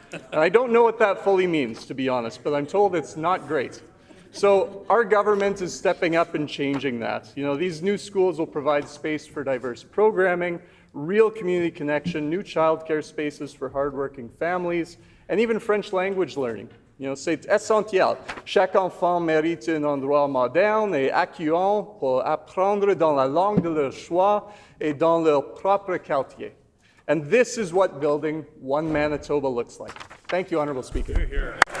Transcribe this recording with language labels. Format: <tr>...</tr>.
<en>And I don't know what that fully means, to be honest, but I'm told it's not great. So our government is stepping up and changing that. These new schools will provide space for diverse programming, real community connection, new childcare spaces for hardworking families, and even French language learning.</en> <fr>C'est essentiel. Chaque enfant mérite un endroit moderne et accueillant pour apprendre dans la langue de leur choix et dans leur propre quartier.</fr> <en>And this is what building one Manitoba looks like. Thank you, Honourable Speaker. Hear.</en>